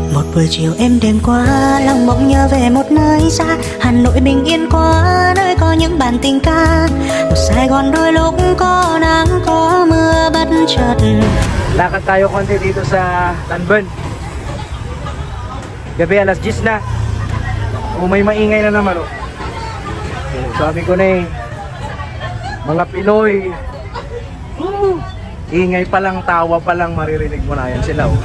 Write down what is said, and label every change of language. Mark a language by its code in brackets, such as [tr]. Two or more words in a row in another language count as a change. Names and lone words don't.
[vi] Buổi chiều êm đêm qua, lòng mộng nhớ về một nơi xa. Hà Nội bình yên quá, nơi có những bản tình ca. Một Sài Gòn đôi lúc có nắng có mưa bất chợt. [tl] Lakad tayo konti dito sa Tanban. Gabi alas 10 na. May maingay na naman, oh. Sabi ko na eh, mga Pinoy, ingay pa lang, tawa pa lang, maririnig mo na yan sila, oh.